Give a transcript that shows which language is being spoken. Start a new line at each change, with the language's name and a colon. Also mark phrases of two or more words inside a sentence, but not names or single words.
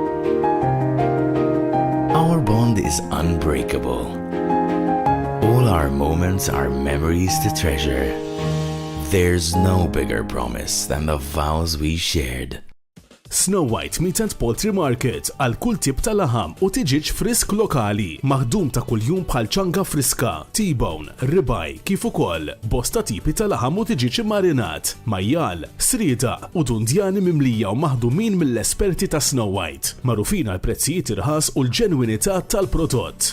English: Our bond is unbreakable. All our moments are memories to treasure. There's no bigger promise than the vows we shared.
Maltese: Snow White Meat and Poultry Market għal kull tip ta' laħam u tiġiġ frisk lokali, maħdum ta' kuljum bħal ċanga friska, T-bone, ribaj, kif ukoll bosta tipi ta' laħam u tiġiġ marinat, majjal, srieda u dundjani mimlija u maħdumin mill-esperti ta' Snow White, magħrufin għal prezzijiet irħas u l-ġenwinità tal-prodott.